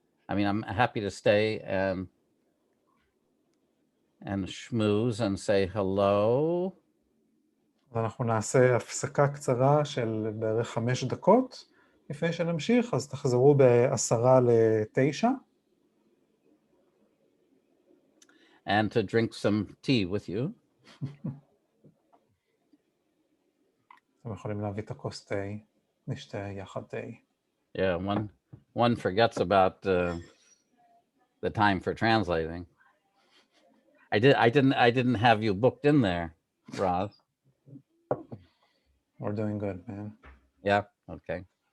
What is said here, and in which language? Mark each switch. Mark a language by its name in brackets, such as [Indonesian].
[English] I mean, I'm happy to stay and schmooze and say hello. [Hebrew] אז אנחנו נעשה הפסקה קצרה של בערך 5 דקות לפני שנמשיך, אז תחזרו ב8:50. [English] And to drink some tea with you. [Hebrew] אתם יכולים להביא את הכוס תה, נשתה יחד תה. [English] Yeah, one forgets about the time for translating. I didn't have you booked in there, Roz. We're doing good, man. Yeah, okay.